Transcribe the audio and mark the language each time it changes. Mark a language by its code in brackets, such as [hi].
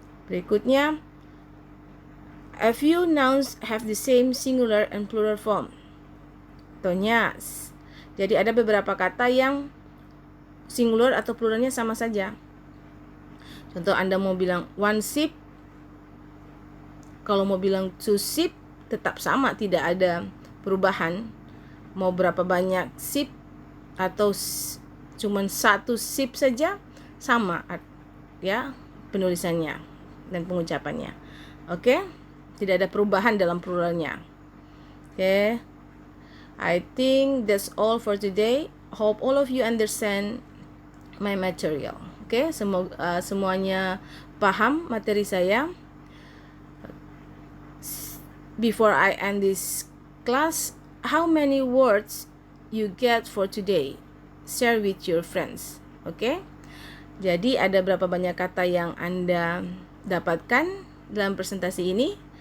[id] Berikutnya, [en] a few nouns have the same singular and plural form. [id] Contohnya, jadi ada beberapa kata yang singular atau pluralnya sama saja. Contoh, Anda mau bilang [en] one sheep, [id] kalau mau bilang [en] two sheep [id] tetap sama, tidak ada perubahan. Mau berapa banyak sheep atau cuman satu sheep saja sama ya penulisannya dan pengucapannya. Oke? Tidak ada perubahan dalam pluralnya. Oke. [en] I think that's all for today. Hope all of you understand my material. [id] Oke, semoga semuanya paham materi saya. [en] Before I end this class, how many words you get for today? Share with your friends. [id] Oke? Jadi ada berapa banyak kata yang Anda dapatkan dalam presentasi ini?